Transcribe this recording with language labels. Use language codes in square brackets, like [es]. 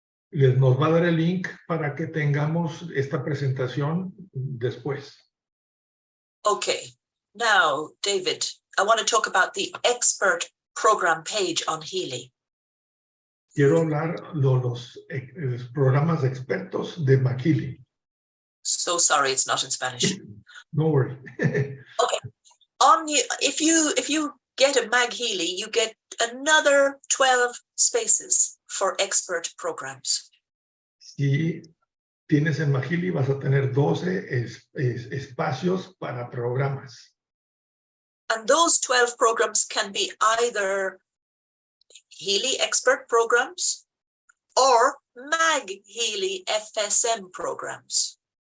[es] Nos va a dar el link para que tengamos esta presentación después. [en] Okay, now, David, I want to talk about the expert program page on Healy. [es] Quiero hablar de los programas expertos de MagHealy. [en] So sorry, it's not in Spanish. No worry. Okay, if you get a MagHealy, you get another 12 spaces for expert programs. [es] Si tienes en MagHealy, vas a tener 12 espacios para programas. [en] And those 12 programs can be either Healy expert programs or MagHealy FSM programs.